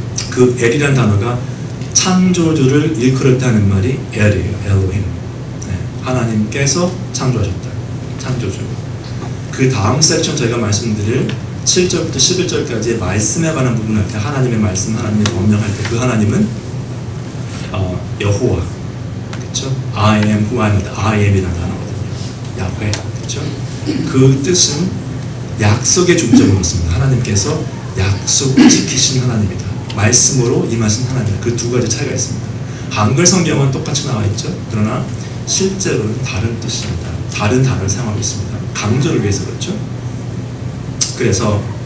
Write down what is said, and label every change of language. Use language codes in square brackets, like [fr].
[ko] 그 엘이란 단어가 창조주를 일컬을 때 하는 말이 엘이에요. 엘로힘. 네. 하나님께서 창조하셨다. 창조주. 그 다음 섹션 저희가 말씀드릴 7절부터 11절까지의 말씀에 관한 부분을 할 때, 하나님의 말씀, 하나님의 법령할 때 그 하나님은 여호와, 그렇죠? [en] I am who I am, I am [ko] 이라는 단어거든요. 야훼, 그렇죠? 그 뜻은 약속의 중점을 놓습니다. 하나님께서 약속을 지키신 하나님이다. 말씀으로 임하신 하나님. 그 두 가지 차이가 있습니다. 한글 성경은 똑같이 나와 있죠. 그러나 실제로는 다른 뜻입니다. 다른 단어를 사용하고 있습니다. 강조를 위해서 그렇죠. 그래서